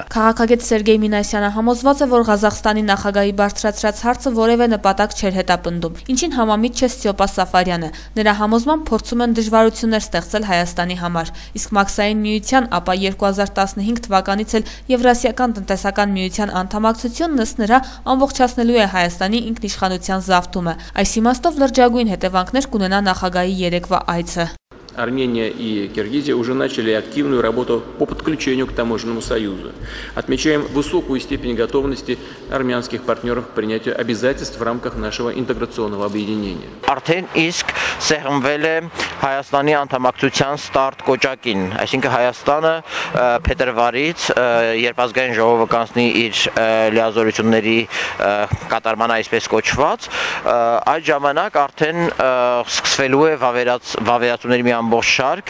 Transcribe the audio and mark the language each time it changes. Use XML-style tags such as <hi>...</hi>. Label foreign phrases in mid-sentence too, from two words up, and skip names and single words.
<hy>Քաղաքագետ Սերգեյ Մինասյանը համոզված է, որ Ղազախստանի նախագահի բարձրացրած հարցը որևէ նպատակ չէր հետապնդում, ինչին համամիտ չէ Ստյոպա Սաֆարյանը։ Նրա համոզմամբ փորձում են դժվարություններ ստեղծել Հայաստանի համար, իսկ Մաքսային միության, ապա 2015 թվականից էլ Եվրասիական տնտեսական միության անդամակցությունն ըստ նրա ամբողջացնելու է Հայաստանի ինքնիշխանության զավթումը։ Այս իմաստով լրջագույն հետևանքներ կունենա նախագահի երեկվա այցը։</hy> <ru>Армения и Киргизия уже начали активную работу по подключению к таможенному союзу. Отмечаем высокую степень готовности армянских партнеров к принятию обязательств в рамках нашего интеграционного объединения.</ru> <hy>Արդեն իսկ սեղմվել է Հայաստանի անդամակցության ստարտ կոճակին, այսինքն Հայաստանը փետրվարից, երբ ազգային ժողովը կանցնի իր լիազորությունների կատարման այսպես կոչված, այդ ժամանակ արդեն սկսվելու է վավերացումների մի ամբողջ շարք։</hy>